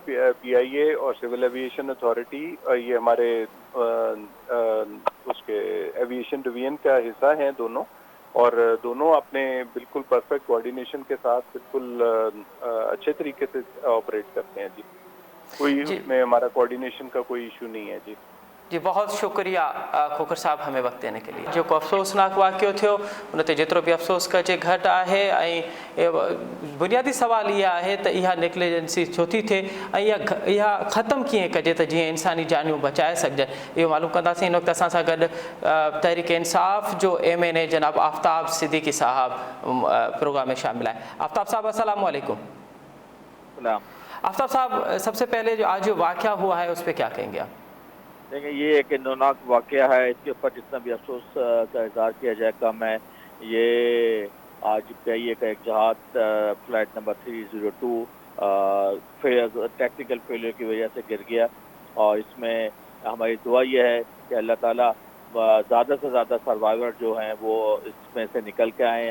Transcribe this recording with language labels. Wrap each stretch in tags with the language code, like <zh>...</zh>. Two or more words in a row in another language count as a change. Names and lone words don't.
<ur>پی آئی اے اور سول ایویشن اتھارٹی یہ ہمارے اس کے ایویشن ڈویژن کا حصہ ہیں دونوں، اور دونوں اپنے بالکل</ur> <en>perfect coordination</en> <ur>کے ساتھ بالکل اچھے طریقے سے آپریٹ کرتے ہیں. جی کوئی جی اس میں ہمارا کوآرڈینیشن کا کوئی ایشو نہیں ہے. جی بہت شکریہ کھوکھر صاحب ہمیں وقت دینے کے لیے.</ur> <sd>جو کو افسوسناک واقعو थियो उन ते जेतिरो बि अफ़सोस कजे घटि आहे. ऐं बुनियादी सुवाल इहा आहे त इहा नेग्लिजेंसी छो थी थिए, ऐं इहा ख़तमु कीअं कजे त जीअं इंसानी जानियूं बचाए सघजनि. इहो मालूम कंदासीं. हिन वक़्तु असां सां गॾु तहरीक इंसाफ़ जो MNA जनाब आफ्ताब सिद्दीकी साहब प्रोग्राम में शामिल आहे. आफ्ताब साहब</sd> <ar>السلام علیکم.</ar> <ur>آفتاب صاحب، سب سے پہلے جو آج جو واقعہ ہوا ہے اس پر کیا کہیں گے آپ? دیکھیں یہ ایک نوناک واقعہ ہے، اس کے اوپر جتنا بھی افسوس کا اظہار کیا جائے کم ہے. یہ آج پی آئی اے کا ایک جہاز</ur> <en>flight number</en> <ur>302</ur> <en>technical failure</en> <ur>کی وجہ سے گر گیا، اور اس میں ہماری دعا یہ ہے کہ اللہ تعالیٰ زیادہ سے زیادہ سروائیور جو ہیں وہ اس میں سے نکل کے آئیں.</ur>